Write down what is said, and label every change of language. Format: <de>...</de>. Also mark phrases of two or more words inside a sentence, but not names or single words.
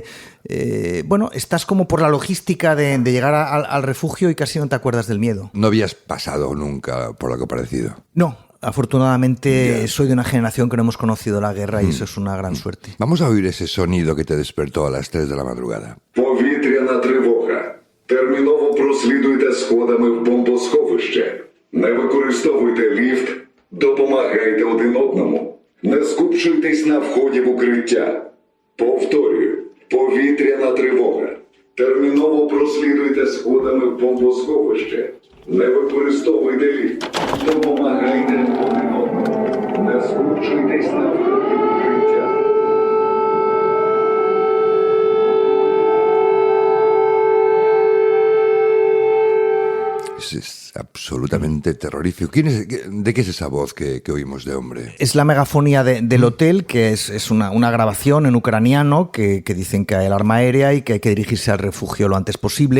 <es>Bueno, estás como por la logística de llegar al refugio y casi no te acuerdas del miedo. ¿No habías pasado nunca por algo parecido? No, afortunadamente soy de una generación que no hemos conocido la guerra y eso es una gran suerte. Vamos a oír ese sonido que te despertó a las 3 de la madrugada.</es> <uk>Повітряна тривога. Терміново прослідуйте сходами в бомбосховище. Не використовуйте ліфт. Допомагайте один одному. Не скупчуйтесь на вході в укриття. Повторюю. Повітряна тривога. Терміново прослідуйте сходами в бомбосховище. Не використовуйте ліфт. Допомагайте один одному. Не скупчуйтесь на вході в укриття.</uk> <es>Es absolutamente terrorífico. ¿De qué es esa voz que oímos de hombre? Es la megafonía del hotel, que es una grabación en ucraniano que dicen que hay alarma aérea y que hay que dirigirse al refugio lo antes posible.</es>